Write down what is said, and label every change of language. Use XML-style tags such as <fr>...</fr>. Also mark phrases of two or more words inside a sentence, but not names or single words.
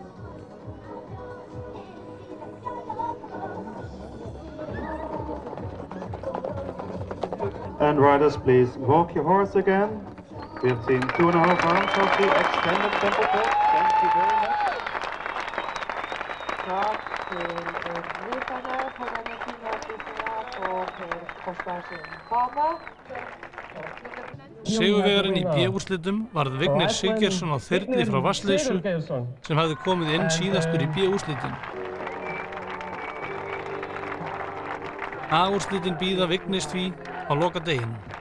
<en>And riders, please walk your horse again. We have seen 2.5 rounds of the extended tempo tilt. Thank you very much.</en> <no>Takk til rytterne på denne finåtvisningen på Per Korsbergs bane.</no> <is>Sigurvegarinn í B-úrslitum varð Vignir Siggeirsson á þyrli frá Vatnsleysu sem hafði komið inn síðastur í B-úrslitin. A-úrslitin bíða Vignis því á lokadeginum.</is>